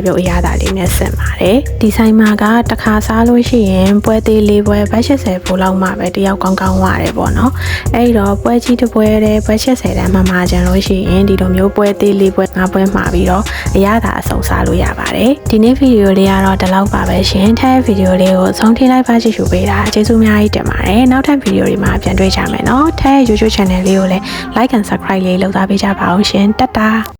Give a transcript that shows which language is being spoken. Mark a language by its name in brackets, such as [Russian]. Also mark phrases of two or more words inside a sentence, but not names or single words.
[Burmese] ပြုတ်အရသာလေးနဲ့ဆင်ပါတယ်ဒီဆိုင်မှာကတစ်ခါစားလို့ရှိရင်ပွဲသေး၄ပွဲဘတ်80ဖိုးလောက်မှပဲတယောက်ကောင်းကောင်းဝရတယ်ပေါ့နော်အဲ့တော့ပွဲကြီးတစ်ပွဲတည်းဘတ်80တန်းမှမှာကြံလို့ရှိရင်ဒီလိုမျိုးပွဲသေး၄ပွဲ၅ပွဲမှာပြီးတော့အရသာအဆုံးစားလို့ရပါတယ်ဒီနေ့ဗီဒီယိုလေးကတော့ဒီလောက်ပါပဲရှင်ထပ်ဗီဒီယိုလေးကိုဆုံးထိလိုက်ပါကြည့်ရှုပေးတာကျေးဇူးအများကြီးတင်ပါတယ်နောက်ထပ်ဗီဒီယိုတွေမှာပြန်တွေ့ကြမယ်နော်ထပ် [English] YouTube channel [Burmese] လေးကိုလည်း [English] like and subscribe [Burmese] လေးလုပ်သားပေးကြပါအောင်ရှင်တတ်တာ